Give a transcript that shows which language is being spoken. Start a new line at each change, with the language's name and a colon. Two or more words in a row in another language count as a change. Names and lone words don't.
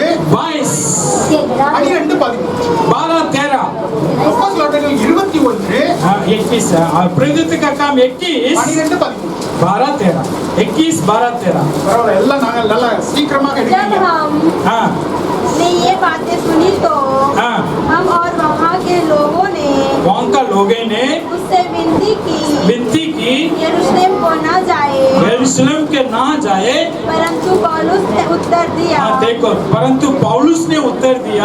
Tamil: 22 12 13. 12 13 அப்போஸ்தல நடவடிக்கைகள் 21
Hindi: हाँ 21 है, और प्रेरितों का काम 21 12 13. 12 13 21 12 13।
Tamil: பரவாயில்ல, எல்லாம் நாங்க நல்லா சீக்கிரமாக
Hindi: जब
Tamil: எடுக்கிறீங்க.
Hindi: हमने ये बातें सुनी तो हाँ, हम और वहाँ के लोगों ने वहाँ का लोगों ने उससे विनती की यरूशलेम को न जाए, यरूशलेम के ना जाए। परंतु पौलुस ने उत्तर दिया, हाँ देखो, परंतु पौलुस ने उत्तर दिया,